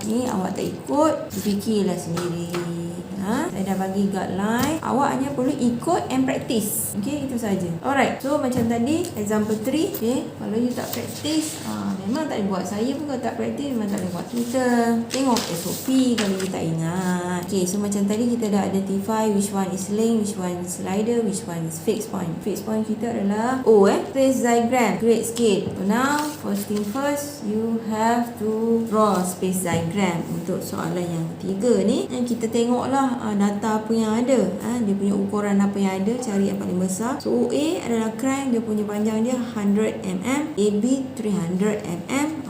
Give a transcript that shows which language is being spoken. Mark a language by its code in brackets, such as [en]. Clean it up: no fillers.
[ms] Ni awak tak ikut, fikirlah sendiri. Saya dah bagi guideline, awak hanya perlu ikut and practice. Okay, itu saja. Alright, so macam tadi example 3. Okay, kalau you tak practice memang tak boleh buat. Saya pun kalau tak practice memang tak boleh buat. Kita tengok SOP kalau you tak ingat. [en] Okay, [ms] so macam tadi kita dah [en] identify which one is link, which one is slider, which one is fixed point. [ms] Fixed point kita adalah O. [en] Space diagram, create scale. So now first thing first, you have to draw space diagram [ms] untuk soalan yang ketiga ni. Dan kita tengoklah data apa yang ada. Dia punya ukuran apa yang ada, cari yang paling besar. So OA adalah crank, dia punya panjang dia 100 mm, AB 300 mm.